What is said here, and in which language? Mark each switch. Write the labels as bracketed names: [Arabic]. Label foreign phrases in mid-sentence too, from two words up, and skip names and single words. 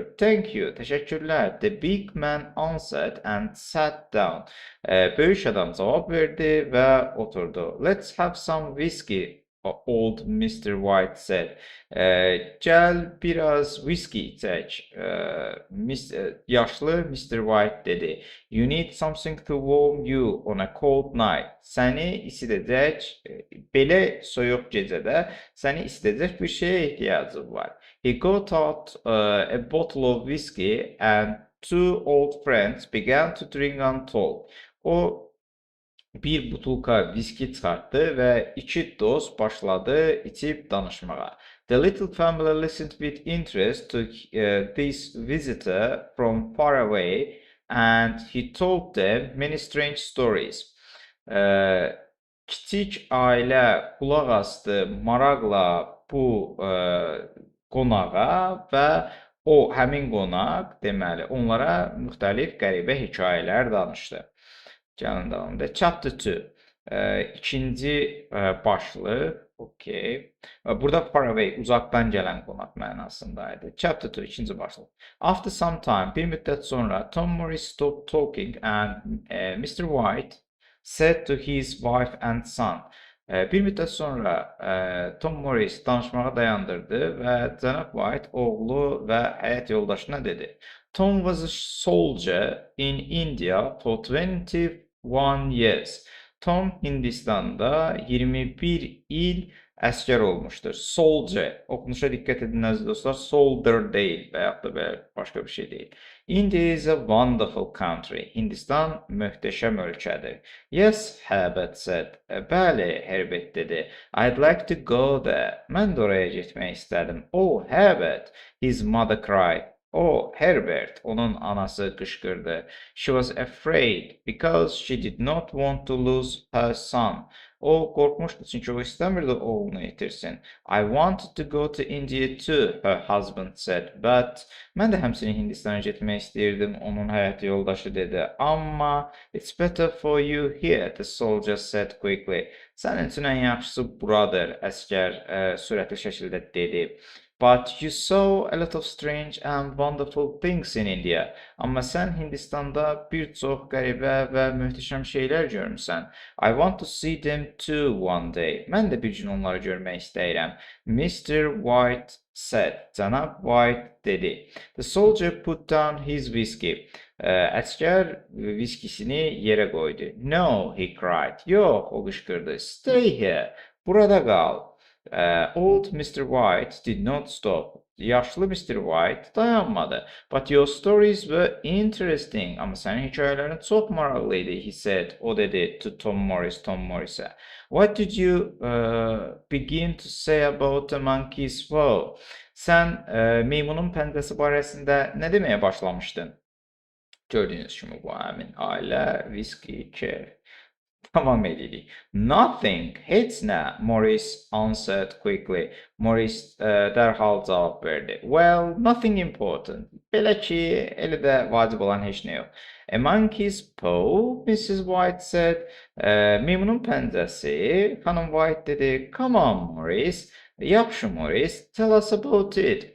[English] Thank you, təşəkkürlər. The big man answered and sat down. [Azerbaijani] Böyük adam cavab verdi və oturdu. [English] Let's have some whiskey, old Mr. White said. [Azerbaijani] Gəl biraz whiskey içək. Yaşlı Mr. White dedi. [English] You need something to warm you on a cold night. [Azerbaijani] Səni isidəcək, belə soyuq gecədə səni isidəcək bir şeyə ehtiyacın var. [English] He got out a bottle of whiskey and two old friends began to drink and talk. [Azerbaijani] O bir butulka viski çıxartdı və iki dost başladı içib danışmağa. [English] The little family listened with interest to this visitor from far away. and he told them many strange stories. [Azerbaijani] Kiçik ailə qulaq asdı maraqla bu qonağa və həmin qonaq deməli onlara müxtəlif qəribə hekayələr danışdı. Gəlin davam edək. Chapter 2. İkinci başlıq. Okay. Burada [English] far away, [Azerbaijani] uzaqdan gələn qonaq mənasındaydı. Chapter 2, ikinci başlıq. [English] After some time, [Azerbaijani] bir müddət sonra [English] Tom Morris stopped talking and Mr. White said to his wife and son. [Azerbaijani] Bir müddət sonra Tom Morris danışmağı dayandırdı və cənab White oğlu və həyat yoldaşına dedi. [English] Tom was a soldier in India for 21 years. [Azerbaijani] Tom Hindistan'da 21 il əskər olmuşdur. [English] Soldier. [Azerbaijani] Oxunuşa diqqət edin əziz dostlar. Soldier deyil və yaxud da belə başqa bir şey deyil. [English] India is a wonderful country. [Azerbaijani] Hindistan möhtəşəm ölkədir. [English] Yes, Herbert said. [Azerbaijani] Bəli, Herbert dedi. [English] I'd like to go there. [Azerbaijani] Mən də oraya getmək istədim. [English] Oh, Herbert, his mother cried. Oh, Herbert, [Azerbaijani] onun anası qışqırdı. [English] She was afraid because she did not want to lose her son. [Azerbaijani] O qorxmuşdu çünki o istəmirdi oğlunu itirsin. [English] I wanted to go to India too, her husband said, but [Azerbaijani] mən də həmçinin Hindistana getmək istəyirdim, onun həyat yoldaşı dedi. [English] Amma it's better for you here, the soldier said quickly. [Azerbaijani] Sənin üçün ən yaxşısı buradır, əskər sürətli şəkildə dedi. [English] But you saw a lot of strange and wonderful things in India. [Azerbaijani] Amma sən Hindistanda bir çox qəribə və möhtəşəm şeylər görmüsən. [English] I want to see them too one day. [Azerbaijani] Mən də bir gün onları görmək istəyirəm. [English] Mr. White said. [Azerbaijani] Cənab White dedi. [English] The soldier put down his whiskey. [Azerbaijani] Əskər viskisini yerə qoydu. [English] No, he cried. [Azerbaijani] Yox, o qışqırdı. [English] Stay here. [Azerbaijani] Burada qal. [English] Old Mr. White did not stop. Yaşlı Mr. [Azerbaijani] White dayanmadı. [English] But your stories were interesting. [Azerbaijani] Amma sənin hekayələrin çox maraqlıydı, [English] he said. [Azerbaijani] O dedi to Tom Morris'e. [English] What did you begin to say about the monkey's foe? [Azerbaijani] Sən meymunun pəncəsi barəsində nə deməyə başlamışdın? Gördüyünüz kimi bu həmin ailə, whiskey, kef. Tamam edirik. Nothing. Heç nə. [English] Morris answered quickly. [Azerbaijani] Morris dərhal cavab verdi. [English] Well, nothing important. [Azerbaijani] Belə ki, elə də vacib olan heç nə yox. [English] A monkey's paw, Mrs. White said. [Azerbaijani] Meymunun pəncəsi. Xanım White dedi. [English] Come on, Morris. Yaxşı, Morris. Tell us about it.